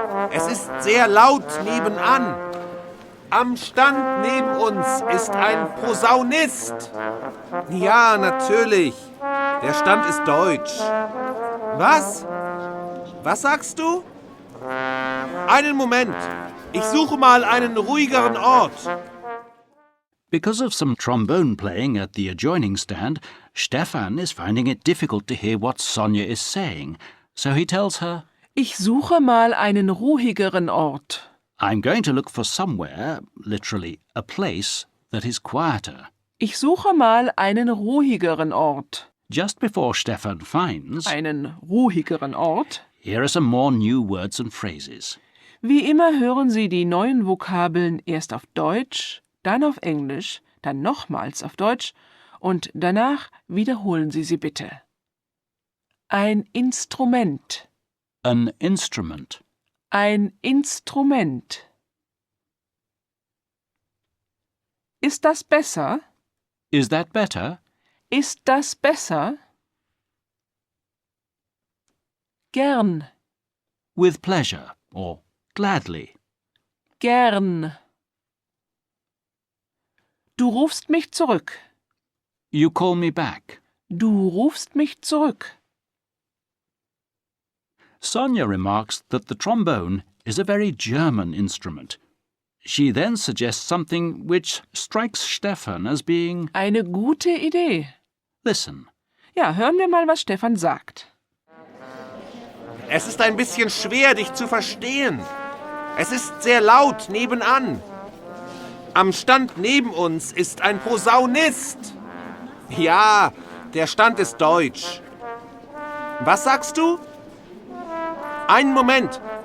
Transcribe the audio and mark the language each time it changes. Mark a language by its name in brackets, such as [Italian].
[German] Es ist sehr laut nebenan. Am Stand neben uns ist ein Posaunist. Ja, natürlich. Der Stand ist deutsch. Was? Was sagst du? Einen Moment. Ich suche mal einen ruhigeren Ort. [English] Because of some trombone playing at the adjoining stand, Stefan is finding it difficult to hear what Sonia is saying, so he tells her, [German] Ich suche mal einen ruhigeren Ort. [English] I'm going to look for somewhere, literally a place, that is quieter. [German] Ich suche mal einen ruhigeren Ort. [English] Just before Stefan finds, [German] Einen ruhigeren Ort? [English] here are some more new words and phrases. [German] Wie immer hören Sie die neuen Vokabeln erst auf Deutsch, dann auf Englisch, dann nochmals auf Deutsch und danach wiederholen Sie sie bitte. Ein Instrument. [English] An instrument. [German] Ein Instrument. Ist das besser? [English] Is that better? [German] Ist das besser? Gern. [English] With pleasure or gladly. [German] Gern. Du rufst mich zurück. [English] You call me back. [German] Du rufst mich zurück. [English] Sonia remarks that the trombone is a very German instrument. She then suggests something which strikes Stefan as being... [German] Eine gute Idee. [English] Listen. [German] Ja, hören wir mal, was Stefan sagt. Es ist ein bisschen schwer, dich zu verstehen. Es ist sehr laut nebenan. Am Stand neben uns ist ein Posaunist. Ja, der Stand ist deutsch. Was sagst du? Einen Moment.